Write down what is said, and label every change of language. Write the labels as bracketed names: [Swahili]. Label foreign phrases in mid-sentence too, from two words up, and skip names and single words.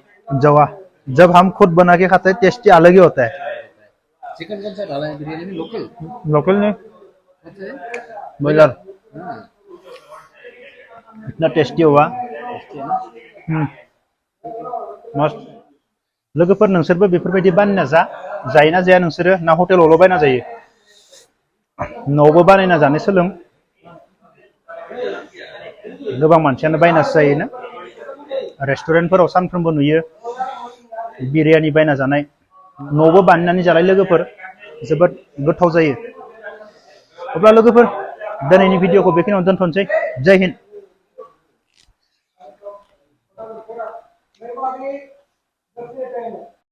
[Hindi] जवा जब हम खुद बना के खाते हैं टेस्टी अलग ही होता है चिकन कौन सा डाला है बिरयानी में लोकल ने अच्छा है ब्रॉयलर हाँ इतना टेस्टी हुआ मस्त [Bodo] लोगोफोर नोंसोरबो बेफोरबायदि बानायना जायोना जाया नोंसोरो ना हटेलावल' बायना जायो न'आवबो बानायना जानो सोलों गोबां मानसियानो बायनासो जायोना रेस्टुरेन्टफोराव सानफ्रोमबो नुयो बिरयानी बायना जानाय न'आवबो बानायनानै जालाय लोगोफोर जोबोद गोथाव जायो अब्ला लोगोफोर दिनैनि भिडिअखौ बेखिनियावनो दोनथ'नोसै [Hindi] जय हिन्द